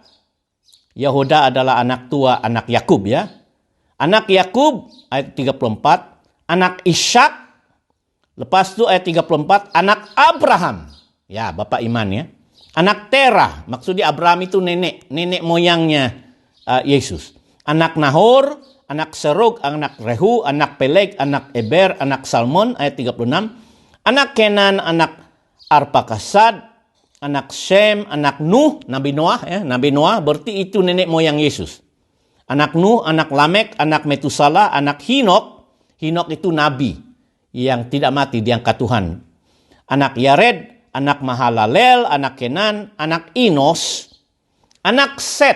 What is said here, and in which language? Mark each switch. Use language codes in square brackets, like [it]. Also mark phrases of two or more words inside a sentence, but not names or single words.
[id] Yehuda adalah anak tua anak Yakub ya. Anak Yakub ayat 34, anak Ishak. Lepas itu ayat 34, anak Abraham. Ya, bapak iman ya. Anak Terah, maksudnya Abraham itu nenek moyangnya Yesus. Anak Nahor, anak Serug, anak Rehu, anak Peleg, anak Eber, anak Salmon, ayat 36. Anak Kenan, anak Arpakasad, anak Shem, anak Nuh, Nabi Noah ya. Nabi Noah berarti itu nenek moyang Yesus. Anak Nuh, anak Lamek, anak Metusala, anak Hinok. Hinok itu nabi yang tidak mati diangkat Tuhan. Anak Yared, anak Mahalalel, anak Kenan, anak Inos, anak Set.